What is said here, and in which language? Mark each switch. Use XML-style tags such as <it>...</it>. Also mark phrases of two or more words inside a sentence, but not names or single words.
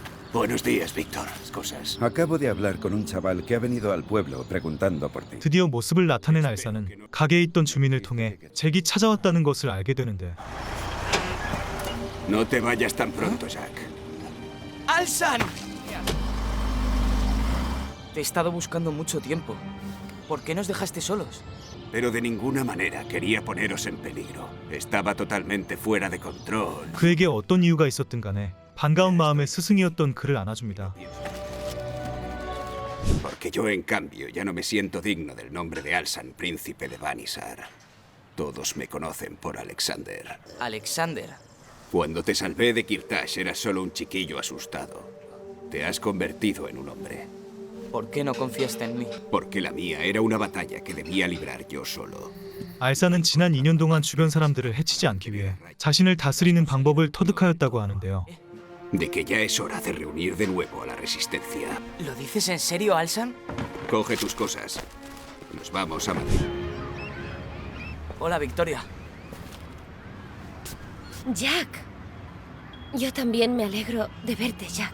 <es>Buenos días, Víctor. Cosas. Acabo de hablar con un chaval que ha venido al pueblo preguntando por ti.</es> <ko>드디어 모습을 나타낸 알사는 가게에 있던 주민을 통해 잭이 찾아왔다는 것을 알게 되는데</ko> <es>No te vayas tan pronto, Jack. ¡Alsan! Te he estado buscando mucho tiempo. ¿Por qué nos dejaste solos? Pero de ninguna manera quería poneros en peligro. Estaba totalmente fuera de control.</es> <ko>그에게 어떤 이유가 있었든 간에 반가운 마음에 스승이었던 그를 안아줍니다.</ko> <es>Porque yo, en cambio, ya no me siento digno del nombre de Alsan, príncipe de Banisar. Todos me conocen por Alexander. Alexander. Cuando te salvé de Kirtash eras solo un chiquillo asustado. Te has convertido en un hombre. ¿Por qué no confiaste en mí? Porque la mía era una batalla que debía librar yo solo.</es> <ko>알사는 지난 2년 동안 주변 사람들을 해치지 않기 위해 자신을 다스리는 방법을 터득하였다고 하는데요.</ko> <es>De que ya es hora de reunir de nuevo a la resistencia. ¿Lo dices en serio, Alsan? Coge tus cosas. Nos vamos a Madrid. Hola, Victoria. Jack. Yo también me alegro de verte, Jack.</es>